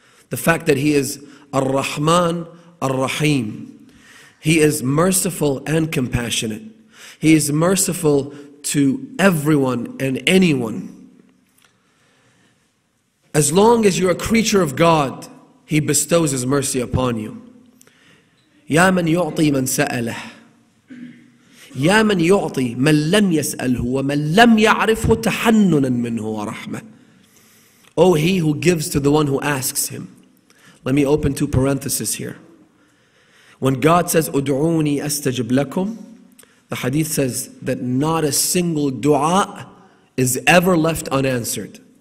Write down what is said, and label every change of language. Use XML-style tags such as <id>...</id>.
<en>The fact that He is Ar-Rahman, Ar-Rahim. He is merciful and compassionate. He is merciful to everyone and anyone. As long as you're a creature of God, He bestows His mercy upon you.</en> <ar>يا من يعطي من سأله يا من يعطي من لم يسأله ومن لم يعرفه تحننا منه ورحمة.</ar> <en>Oh, He who gives to the one who asks Him. Let me open 2 parentheses here. When God says,</en> <ar>"Ud'uni astajib lakum,"</ar> <en>the hadith says that not a single dua is ever left unanswered.</en>